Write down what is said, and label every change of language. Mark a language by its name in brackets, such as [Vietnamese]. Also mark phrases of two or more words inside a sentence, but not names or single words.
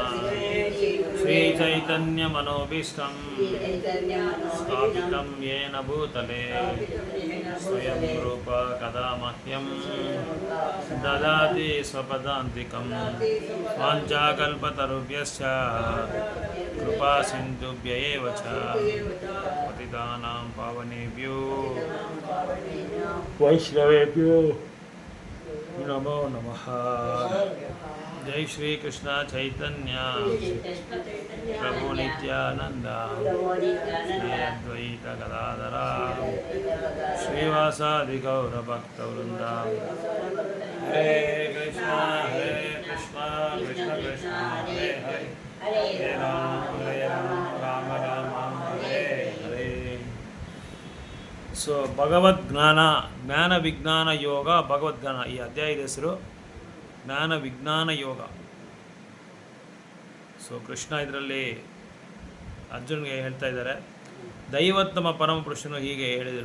[Sanskrit] ಶ್ರೀಚೈತನ್ಯಮನೋಭೀಷ್ಟಂ ಸ್ಥಾಪಿತಂ ಯೇನ ಭೂತಲೆ ಸ್ವಯಂ ರೂಪ ಕದಾ ಮಹ್ಯಂ ದದಾತಿ ಸ್ವಪದಾಂತಿಕಂ. ವಾಂಛಾಕಲ್ಪತರುಭ್ಯಶ್ಚ ಕೃಪಾ ಸಿಂಧುಭ್ಯ ಏವ ಚ ಪತಿತಾನಾಂ ಪಾವನೇಭ್ಯೋ ವೈಷ್ಣವೇಭ್ಯೋ ನಮೋ ನಮಃ. ಜೈ ಶ್ರೀ ಕೃಷ್ಣ ಚೈತನ್ಯ ಪ್ರಭು ನಿತ್ಯಾನಂದ ಶ್ರೀ ಅದ್ವೈತ ಗದಾಧರ ಶ್ರೀವಾಸಾದಿ ಗೌರ ಭಕ್ತವೃಂದ. ಹರೇ ಕೃಷ್ಣ ಕೃಷ್ಣ ಕೃಷ್ಣ ಹರೇ ಹರೇ ಹರೇ ರಾಮ ರಾಮ ಹರೇ ಹರೇ. [Kannada] ಸೊ ಭಗವದ್ಜ್ಞಾನ, [Sanskrit] ಜ್ಞಾನ ವಿಜ್ಞಾನ ಯೋಗ, [Kannada] ಭಗವದ್ಜ್ಞಾನ, ಈ ಅಧ್ಯಾಯದ ಹೆಸರು [Sanskrit] ಜ್ಞಾನ ವಿಜ್ಞಾನ ಯೋಗ. [Kannada] ಸೊ ಕೃಷ್ಣ ಇದರಲ್ಲಿ ಅರ್ಜುನ್ಗೆ ಹೇಳ್ತಾ ಇದ್ದಾರೆ, ದೈವೋತ್ತಮ ಪರಮಪುರುಷನು ಹೀಗೆ ಹೇಳಿದರು.